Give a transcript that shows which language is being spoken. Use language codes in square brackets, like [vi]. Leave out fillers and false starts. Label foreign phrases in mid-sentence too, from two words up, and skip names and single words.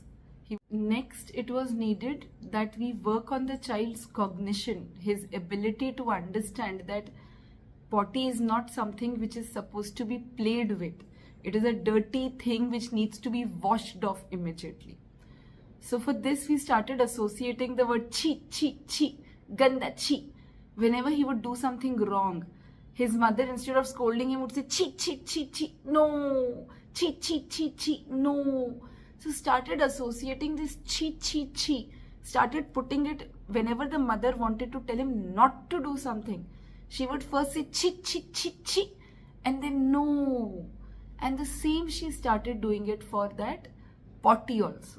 [en] Next, it was needed that we work on the child's cognition, his ability to understand that potty is not something which is supposed to be played with. It is a dirty thing which needs to be washed off immediately. So for this, we started associating the word [hi] छी, छी, छी, गंदा, छी. [en] Whenever he would do something wrong, his mother, instead of scolding him, would say [hi] छी, छी, छी, छी, [en] no, [hi] छी, छी, छी, छी, [en] no. So started associating this [hi] छी, छी, छी, [en] started putting it whenever the mother wanted to tell him not to do something. She would first say [hi] छी, छी, छी, छी, [en] and then no. And the same she started doing it for that potty also.